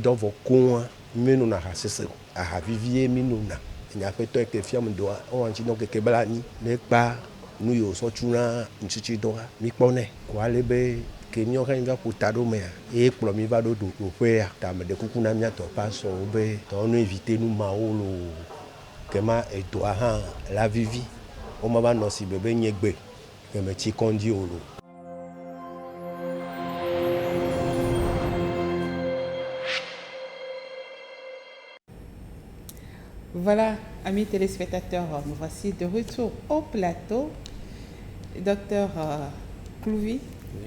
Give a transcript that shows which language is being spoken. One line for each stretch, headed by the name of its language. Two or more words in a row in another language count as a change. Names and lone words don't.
Ewe: dɔvɔ koa mi nona aha sese aha vivie mi nona nyaƒetɔ ke fiam doa o ŋtsi no keke bla ni ne kpa nu yiwo sɔ tsuna nutsotsi dɔa mi kpɔnɛ ko ale be ke mi hã va ƒo ta ɖo mea eye kplɔ mi va ɖo ɖoƒea ta me ɖe kuku na miatɔ pastorwo be tɔwo no éviter nu mawo lo kema edoa hã la vivi woma va nɔ si be nye gbe ke me tsi kɔndzi o lo.
French: Voilà, amis téléspectateurs, nous voici de retour au plateau. Docteur Clouvy, oui.